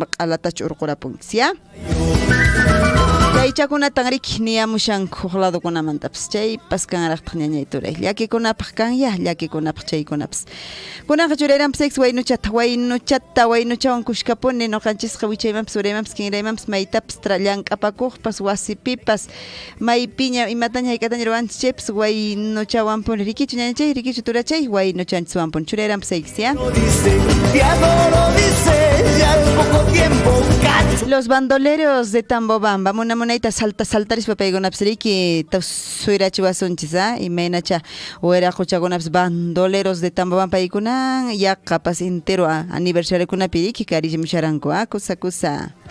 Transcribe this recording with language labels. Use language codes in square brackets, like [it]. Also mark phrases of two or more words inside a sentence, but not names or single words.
[qu] q'alatachu urqurapunkis ya Chaychakunatan riki niyamushanku ladokunamantapas chaypas kanraqtaq ñañay turay llakikunapaq kan ya llakikunapaq chaykunapas kunanqa churayranpas waynuchawan kushkapuni noqanchisqa wichaymanpas uraymanpas kinraymanpas maytapas llank'apakuqpas wasipipas maypiña imataña hayk'ataña ruwanchis chaypas waynuchawanpuni rikichu ñañachay rikichu turachay waynuchanchiswanpuni churayranpas ya Los bandoleros de Tambobamba munamunayta saltarispa paykunapas riki suyrachi wasunchis imaynacha wayraquchakunapas bandoleros de Tambobamba paykunan yaqqapas entero aniversariokunapi riki karillimusharanku kusa